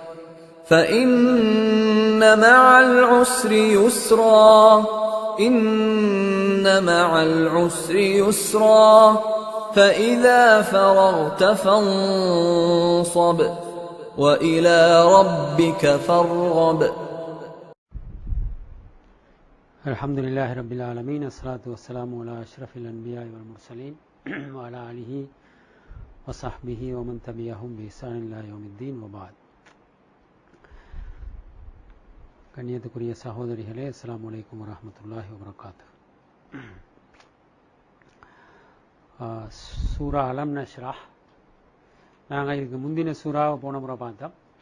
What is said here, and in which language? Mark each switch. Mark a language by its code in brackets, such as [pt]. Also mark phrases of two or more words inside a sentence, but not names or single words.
[ar] فإن مع العسر يسرا إن مع العسر يسرا فإذا فرغت فانصب وإلى ربك فارغب. الحمد لله رب العالمين الصلاة والسلام على أشرف الأنبياء والمرسلين وعلى آله وصحبه ومن تبعهم بإحسان إلى يوم الدين وبعد. [ta] கண்ணியத்துக்குரிய சகோதரிகளே, [ar] السلام عليكم ورحمة الله وبركاته. [ta] சூரா அலம் நஷ்ரஹ், நாங்கள் இதுக்கு முந்தின சூறாவை போன முறை பார்த்தோம்.